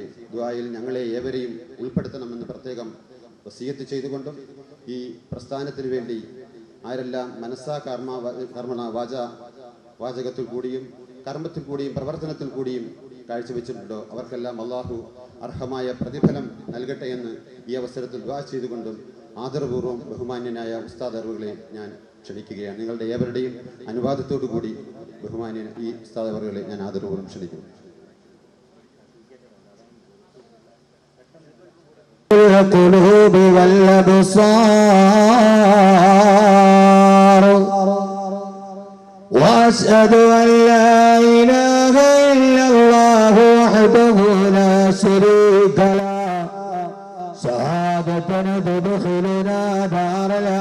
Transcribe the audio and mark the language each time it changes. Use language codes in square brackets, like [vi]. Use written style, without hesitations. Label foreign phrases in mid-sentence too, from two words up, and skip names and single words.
[ml] ദുആയിൽ ഞങ്ങളെ ഏവരെയും ഉൾപ്പെടുത്തണമെന്ന് പ്രത്യേകം വസിയത്ത് ചെയ്തുകൊണ്ടും ഈ പ്രസ്ഥാനത്തിന് വേണ്ടി ആരെല്ലാം മനസ്സാ കർമ്മണ വാചകത്തിൽ കൂടിയും കർമ്മത്തിൽ കൂടിയും പ്രവർത്തനത്തിൽ കൂടിയും കാഴ്ചവെച്ചിട്ടുണ്ടോ അവർക്കെല്ലാം അള്ളാഹു അർഹമായ പ്രതിഫലം നൽകട്ടെ എന്ന് ഈ അവസരത്തിൽ ദുആ ചെയ്തുകൊണ്ടും ആദരപൂർവ്വം ബഹുമാന്യനായ ഉസ്താദ് അവറുകളെ ഞാൻ ക്ഷണിക്കുകയാണ്. നിങ്ങളുടെ ഏവരുടെയും അനുവാദത്തോടു കൂടി ബഹുമാന്യ ഈ ഉസ്താദ് അവറുകളെ ഞാൻ ആദരപൂർവ്വം ക്ഷണിക്കുന്നു. [ar] وأشهد أن لا إله إلا الله وحده لا شريك له شهادة تدخلنا دار